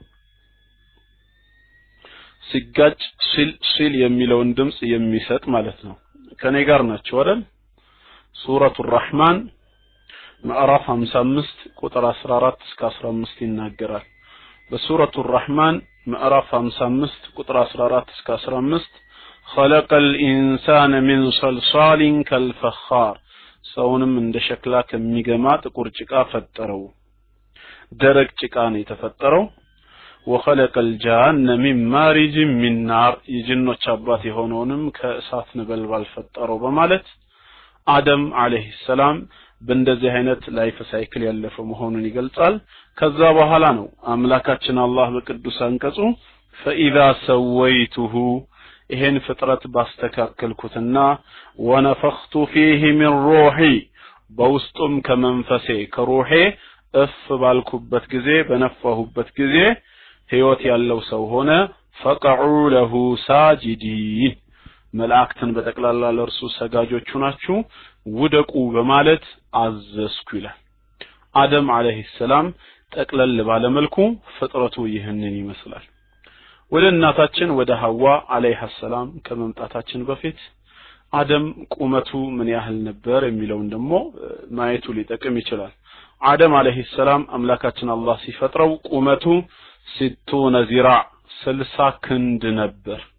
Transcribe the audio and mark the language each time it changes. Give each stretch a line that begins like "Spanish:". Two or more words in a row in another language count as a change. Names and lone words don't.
Amharic: ሲጋጭ ሲል የሚለውን ድምጽ የሚሰጥ ማለት ነው ከኔ ጋር ናቸው አይደል ሱረቱ الرحمن ምዕራፍ 55 ቁጥር 14 እስከ 15 ይናገራል በሱረቱ الرحمن ምዕራፍ 55 ቁጥር 14 እስከ 15
Arabic: خلق الانسان من صلصال كالفخار
Amharic: ሰውንም እንደ ሸክላ ከሚገማ ጥቁር ጭቃ ፈጠረው ደረቅ ጭቃ ነው የተፈጠረው
Arabic: وخلق الجان من مارج من نار
Amharic: የጅኖች አባት የሆነውንም ከእሳት ነበልባል ፈጠረው በማለት አደም
Arabic: عليه السلام
Amharic: በእንደዚህ አይነት ላይፍ ሳይክል ያለፈው መሆኑን ይገልጻል ከዛ በኋላ ነው አምላካችን አላህ በቅዱስ አንቀጹ
Arabic: فاذا سويته
Amharic: ይሄን ፍጥረት ባስተካከልኩትና
Arabic: ونفخت فيه من روحي
Amharic: በውስጡም ከመንፈሴ ከሩሄ እፍ ባልኩበት ጊዜ በነፋሁበት ጊዜ ህይወት ያለው ሰው ሆነ
Arabic: فقعوا له ساجدين
Amharic: መላእክትን በተቀላላ ለርሱ ሰጋጆቹ ናችሁ ውደቁ በማለት አዘዝኩ ይላል አደም
Arabic: عليه السلام
Amharic: ተቀለል ባለ መልኩ ፍጥረቱ ይህንን ይመስላል ወደ እናታችን ወደ ሐዋ
Arabic: عليها السلام
Amharic: ከመምጣታችን በፊት አደም ቁመቱ ምን ያህል ነበር የሚለውን ደግሞ ማየቱ ሊጠቅም ይችላል አደም
Arabic: عليه السلام
Amharic: አምላካችን አላህ ሲፈጥረው ቁመቱ 60 ዚራዕ 60 ክንድ ነበር